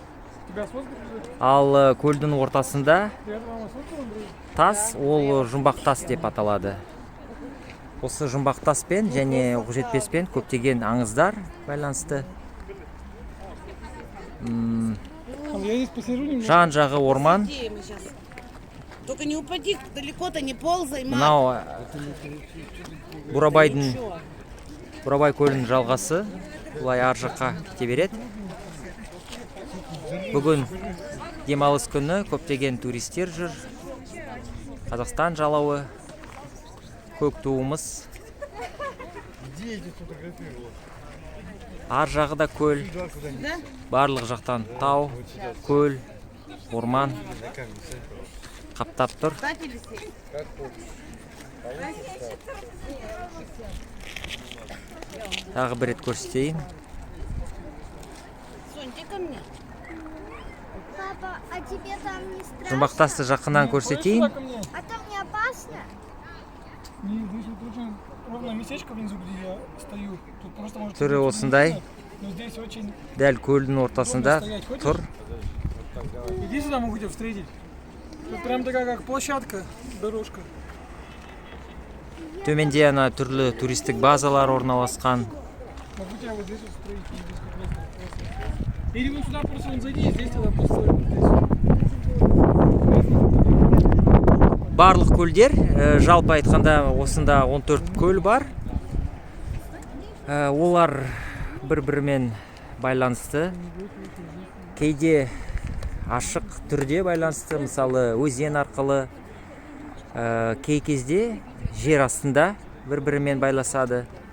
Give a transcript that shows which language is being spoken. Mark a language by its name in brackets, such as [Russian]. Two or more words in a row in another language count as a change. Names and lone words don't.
[Kazakh] Ал көлдің ортасында тас, ол жұмбақ тас деп аталады. Осы жұмбақ таспен және Оқжетпеспен көптеген аңыздар байланысты. Жан жағы орман. [Russian] Только не упади, далеко-то не ползай, мам. [Kazakh] Мынау Бурабай көлінің жалғасы. Бұлай ар жаққа кете береді. Бүгін демалыс күні көптеген туристер жүр. Қазақстан жалауы, көк туымыз. Ар жағы да көл, барлық жақтан тау, көл, орман қаптап тұр. Тағы бір рет көрсетейін. [Russian] Папа, а тебе там не страшно? [Kazakh] Жұмбақ тасты жақыннан көрсетейін. [Russian] А там не опасно? Нет, здесь вот очень ровное местечко внизу, где я стою. Тут просто может [Kazakh] Түрі осындай, [Russian] но здесь очень... [Kazakh] дәл көлдің ортасында тұр. [Russian] Иди сюда, могу тебя встретить. Тут прям такая как площадка, дорожка. [Kazakh] Төменде ана түрлі туристік базалар орналасқан. [Russian] Могу тебя вот здесь вот встретить. Здесь как раз вот. Или вон сюда просто вон зайди, здесь тогда постой. [Kazakh] Барлық көлдер, жалпы айтқанда осында 14 көл бар. Олар бір-бірімен байланысты. Кейде ашық түрде байланысты, мысалы өзен арқылы, кей кезде жер астында бір-бірімен байласады.